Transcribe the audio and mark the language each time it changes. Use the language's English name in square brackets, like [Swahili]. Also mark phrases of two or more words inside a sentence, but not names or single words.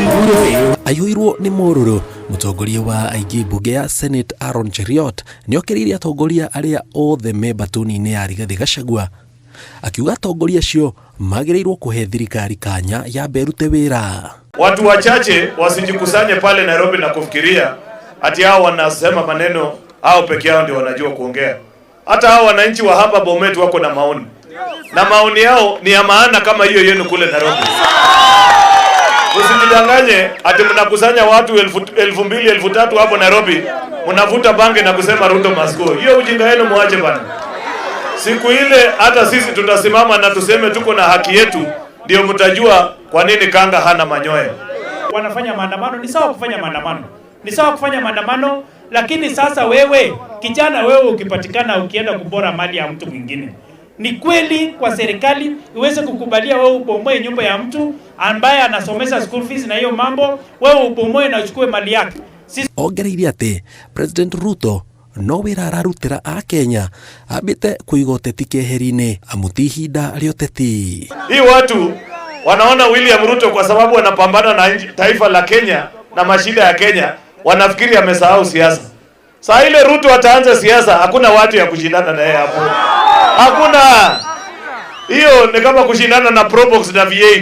[Kikuyu] Ayuirwo ni Mururu mutongoria wa aigi bunge ya Senate Aaron Cheruiyot niokereirie atongoria aria othe me batuni-ini ya Rigathi Gachagua akiuga atongoria acio magireirwo kuhe thirikari kanya ya berute wira. [Swahili] Watu wachache wasijikusanye pale Nairobi na kufikiria ati hao wanasema maneno hao peke yao ndio wanajua kuongea. Hata hao wananchi wa hapa Bomet wako na maoni, na maoni yao ni ya maana kama hiyo yenu kule Nairobi. Usijidanganye ati mnakusanya watu 2,000 3,000 hapo Nairobi, mnavuta bange na kusema Ruto [English] must go. [Swahili] Hiyo ujinga yenu muache bana. Siku ile hata sisi tutasimama na tuseme tuko na haki yetu, ndio mtajua kwa nini kanga hana manyoya. Wanafanya maandamano, ni sawa kufanya maandamano. Ni sawa kufanya maandamano, lakini sasa wewe, kijana wewe ukipatikana ukienda kubora mali ya mtu mwingine. Ni kweli kwa serikali iweze kukubalia wewe ubomoe nyumba ya mtu ambaye anasomesha [English] school fees [Swahili] na hiyo mambo, wewe ubomoe na uchukue mali yake. [Kikuyu] Ongereirie ati President Ruto no wira ararutira a Kenya abite kuiga uteti keheri-ini amuti ihinda ria uteti. [Swahili] Hii watu wanaona William Ruto kwa sababu anapambana na taifa la Kenya na mashida ya Kenya, wanafikiri amesahau siasa. Saa ile Ruto ataanza siasa, hakuna watu ya kushindana na yeye hapo. Hakuna. Hiyo ni kama kushindana na Probox na V8.